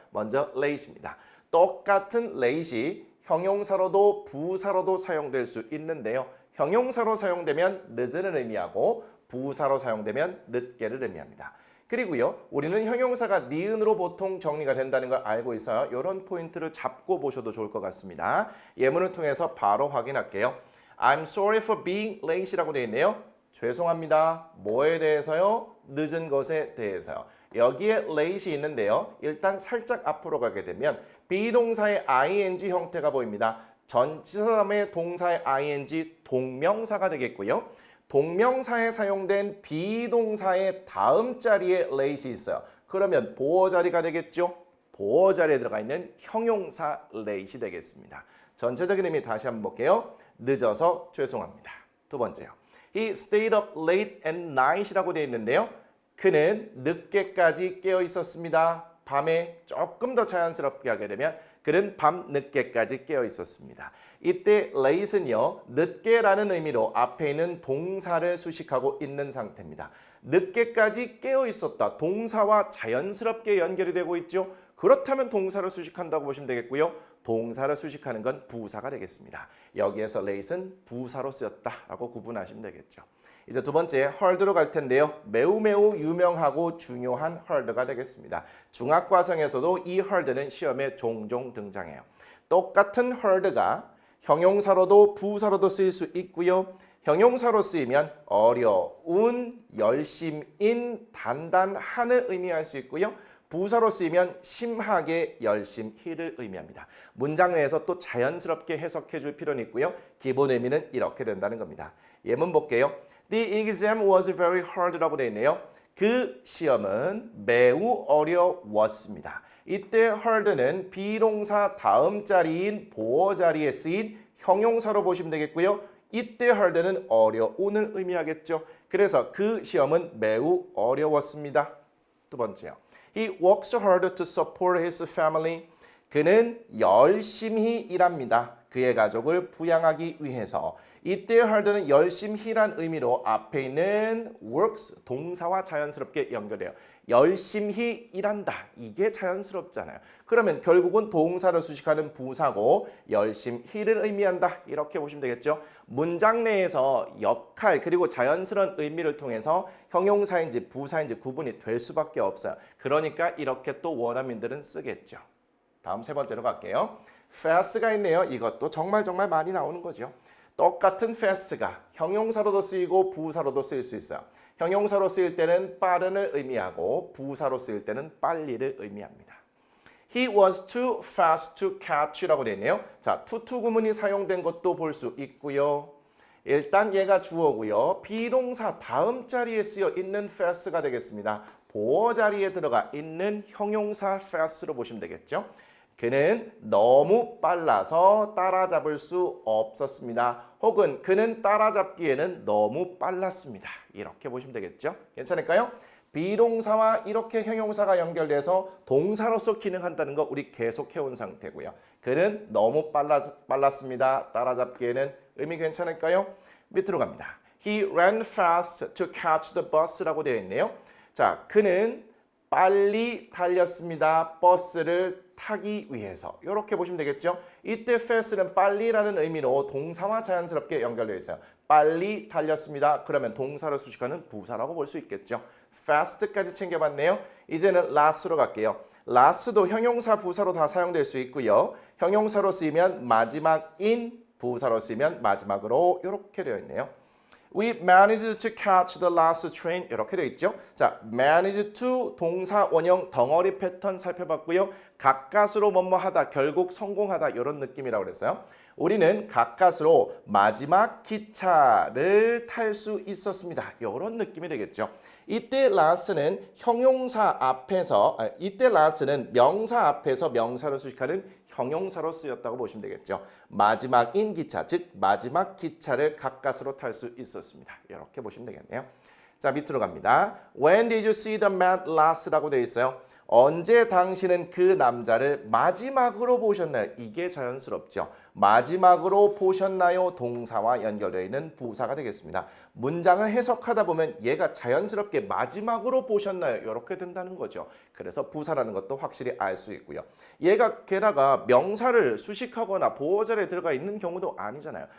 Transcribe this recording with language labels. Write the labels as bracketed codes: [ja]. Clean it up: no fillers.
[ko] 먼저 late입니다. 똑같은 late이 형용사로도 부사로도 사용될 수 있는데요. 형용사로 사용되면 늦은 의미하고 부사로 사용되면 늦게를 의미합니다. 그리고요. 우리는 형용사가 니은으로 보통 정리가 된다는 걸 알고 있어요. 이런 포인트를 잡고 보셔도 좋을 것 같습니다. 예문을 통해서 바로 확인할게요. [en] I'm sorry for being late라고 [ko] 되어 있네요. 죄송합니다. 뭐에 대해서요? 늦은 것에 대해서요. 여기에 late이 있는데요. 일단 살짝 앞으로 가게 되면 비동사의 ing 형태가 보입니다. 전치사 다음에 동사의 ing 동명사가 되겠고요. 동명사에 사용된 비동사의 다음 자리에 late이 있어요. 그러면 보어 자리가 되겠죠? 보어 자리에 들어가 있는 형용사 late이 되겠습니다. 전체적인 의미 다시 한번 볼게요. 늦어서 죄송합니다. 두 번째요. [en] He stayed up late at night이라고 [ko] 되어 있는데요. 그는 늦게까지 깨어 있었습니다. 밤에 조금 더 자연스럽게 하게 되면 그는 밤 늦게까지 깨어 있었습니다. 이때 late는요. 늦게라는 의미로 앞에 있는 동사를 수식하고 있는 상태입니다. 늦게까지 깨어 있었다. 동사와 자연스럽게 연결이 되고 있죠. 그렇다면 동사를 수식한다고 보시면 되겠고요. 동사를 수식하는 건 부사가 되겠습니다. 여기에서 late는 부사로 쓰였다라고 구분하시면 되겠죠. 이제 두 번째 heard로 갈 텐데요. 매우 유명하고 중요한 heard가 되겠습니다. 중학과정에서도 이 heard는 시험에 종종 등장해요. 똑같은 heard가 형용사로도 부사로도 쓰일 수 있고요. 형용사로 쓰이면 어려운, 열심인, 단단한을 의미할 수 있고요. 부사로 쓰이면 심하게, 열심히를 의미합니다. 문장 내에서 또 자연스럽게 해석해 줄 필요는 있고요. 기본 의미는 이렇게 된다는 겁니다. 예문 볼게요. [en] The exam was very hard라고 [ko] 되어 있네요. 그 시험은 매우 어려웠습니다. 이때 hard는 비동사 다음 자리인 보어 자리에 쓰인 형용사로 보시면 되겠고요. 이때 hard는 어려운을 의미하겠죠. 그래서 그 시험은 매우 어려웠습니다. 두 번째요. [en] He works hard to support his family. [ko] 그는 열심히 일합니다. 그의 가족을 부양하기 위해서. 이때 hard는 열심히란 의미로 앞에 있는 works 동사와 자연스럽게 연결해요. 열심히 일한다. 이게 자연스럽잖아요. 그러면 결국은 동사를 수식하는 부사고 열심히를 의미한다. 이렇게 보시면 되겠죠. 문장 내에서 역할 그리고 자연스러운 의미를 통해서 형용사인지 부사인지 구분이 될 수밖에 없어요. 그러니까 이렇게 또 원어민들은 쓰겠죠. 다음 세 번째로 갈게요. fast가 있네요. 이것도 정말 많이 나오는 거죠. 똑같은 fast가 형용사로도 쓰이고 부사로도 쓰일 수 있어요. 형용사로 쓰일 때는 빠른을 의미하고 부사로 쓰일 때는 빨리를 의미합니다. [en] He was too fast to catch라고 [ko] 되어 있네요. 자, to 구문이 사용된 것도 볼 수 있고요. 일단 얘가 주어고요. 비동사 다음 자리에 쓰여 있는 fast가 되겠습니다. 보어 자리에 들어가 있는 형용사 fast로 보시면 되겠죠. 그는 너무 빨라서 따라잡을 수 없었습니다. 혹은 그는 따라잡기에는 너무 빨랐습니다. 이렇게 보시면 되겠죠. 괜찮을까요? 비동사와 이렇게 형용사가 연결돼서 동사로서 기능한다는 거 우리 계속 해온 상태고요. 그는 너무 빨랐습니다. 따라잡기에는 의미 괜찮을까요? 밑으로 갑니다. [en] He ran fast to catch the bus라고 [ko] 되어 있네요. 자, 그는 빨리 달렸습니다. 버스를 타기 위해서. 이렇게 보시면 되겠죠. 이때 fast는 빨리라는 의미로 동사와 자연스럽게 연결되어 있어요. 빨리 달렸습니다. 그러면 동사를 수식하는 부사라고 볼 수 있겠죠. fast까지 챙겨봤네요. 이제는 last로 갈게요. last도 형용사 부사로 다 사용될 수 있고요. 형용사로 쓰이면 마지막인, 부사로 쓰이면 마지막으로 이렇게 되어 있네요. [en] We managed to catch the last train [ko] 이렇게 되어 있죠. 자, manage to 동사 원형 덩어리 패턴 살펴봤고요. 가까스로 뭐뭐 하다, 결국 성공하다 이런 느낌이라고 그랬어요. 우리는 가까스로 마지막 기차를 탈 수 있었습니다. 이런 느낌이 되겠죠. 이때 last는 형용사 앞에서 이때 last는 명사 앞에서 명사를 수식하는 형용사로 쓰였다고 보시면 되겠죠. 마지막인 기차, 즉 마지막 기차를 가까스로 탈 수 있었습니다. 이렇게 보시면 되겠네요. 자, 밑으로 갑니다. [en] When did you see the man last라고 [ko] 되어 있어요. 언제 당신은 그 남자를 마지막으로 보셨나요? 이게 자연스럽죠. 마지막으로 보셨나요? 동사와 연결되어 있는 부사가 되겠습니다. 문장을 해석하다 보면 얘가 자연스럽게 마지막으로 보셨나요? 이렇게 된다는 거죠. 그래서 부사라는 것도 확실히 알 수 있고요. 얘가 게다가 명사를 수식하거나 보호절에 들어가 있는 경우도 아니잖아요.